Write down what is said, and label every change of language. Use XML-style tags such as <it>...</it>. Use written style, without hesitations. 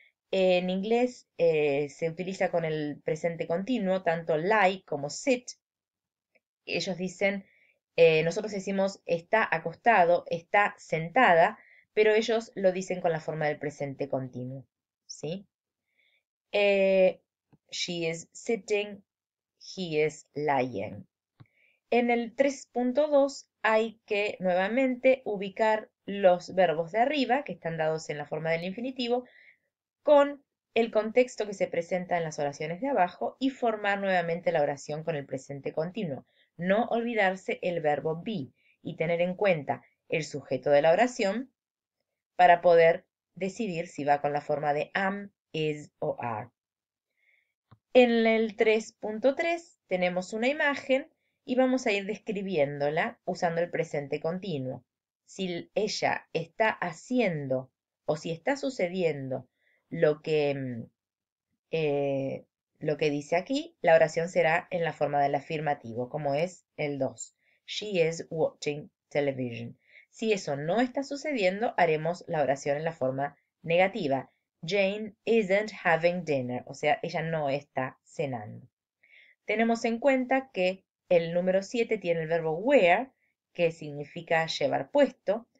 <es>En inglés se utiliza con el presente continuo, tanto lie como sit. Ellos dicen, nosotros decimos está acostado, está sentada, pero ellos lo dicen con la forma del presente continuo, ¿sí?</es> <en>She is sitting, he is lying.</en> <es>En el 3.2 hay que nuevamente ubicar los verbos de arriba, que están dados en la forma del infinitivo, con el contexto que se presenta en las oraciones de abajo y formar nuevamente la oración con el presente continuo. No olvidarse el verbo be y tener en cuenta el sujeto de la oración para poder decidir si va con la forma de am, is o are. En el 3.3 tenemos una imagen y vamos a ir describiéndola usando el presente continuo. Si ella está haciendo o si está sucediendo lo que, lo que dice aquí, la oración será en la forma del afirmativo, como es el 2.</es> <en>She is watching television.</en> <es>Si eso no está sucediendo, haremos la oración en la forma negativa.</es> <en>Jane isn't having dinner,</en> <es>o sea, ella no está cenando. Tenemos en cuenta que el número 7 tiene el verbo wear, que significa llevar puesto.</es>